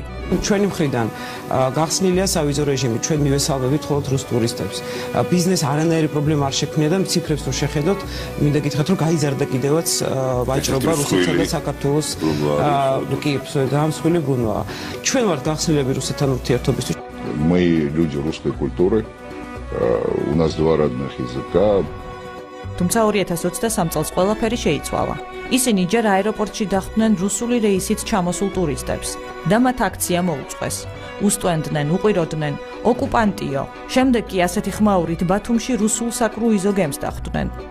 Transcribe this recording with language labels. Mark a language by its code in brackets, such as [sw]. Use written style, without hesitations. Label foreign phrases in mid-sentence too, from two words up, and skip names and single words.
[ka] ჩვენი მხრიდან გახსნილია სავიზო რეჟიმი, ჩვენ მივესალმებით მხოლოდ რუს ტურისტებს. ბიზნეს არანაირი პრობლემა არ შექმნია და ციფრებს რო შეხედოთ, მინდა გითხრათ, რომ გაიზარდა კიდევაც ვაჭრობა რუსეთსა და საქართველოს კი დამსხვრელი გუნოა. ჩვენ ვართ გახსნილები რუსეთთან ურთიერთობისთვის. [ru] Мы люди русской культуры, у нас два родных языка. [ka] თუმცა 2023 წელს ყველაფერი შეიცვალა. ისინი ჯერ აეროპორტში დახვდნენ რუსული რეისით ჩამოსულ ტურისტებს და მათ აქცია მოუწყვეს. უსტვენდნენ, უყიროდნენ, ოკუპანტიო. შემდეგ კი ასეთი ხმაურით ბათუმში რუსულ საკრუიზო გემს დახვდნენ.